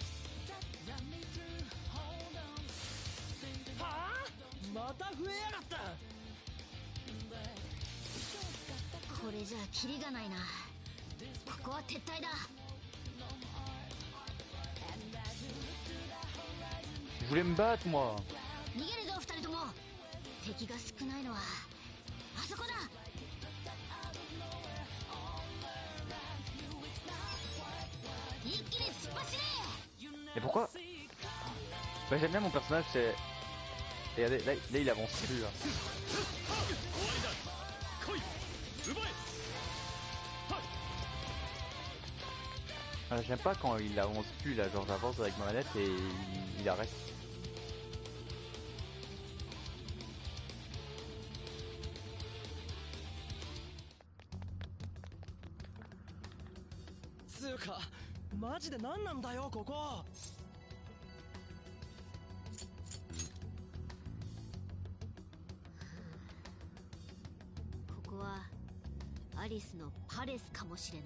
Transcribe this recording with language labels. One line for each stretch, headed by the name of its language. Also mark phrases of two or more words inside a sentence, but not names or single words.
Japanese: また増えやがった。これじゃキリがないな。ここは撤退だ。
French: Je voulais me battre moi.
Japanese: 逃げるぞ二人とも。敵が少ないのはあそこだ。一気に突っ走れ。
French: Et pourquoi? Bah, j'aime bien mon personnage, c'est... Regardez, là il avance plus là. J'aime pas quand il avance plus là, genre j'avance avec ma manette et il arrête.
Japanese: つうかマジで何なんだよここ。アリスのパレスかもしれない。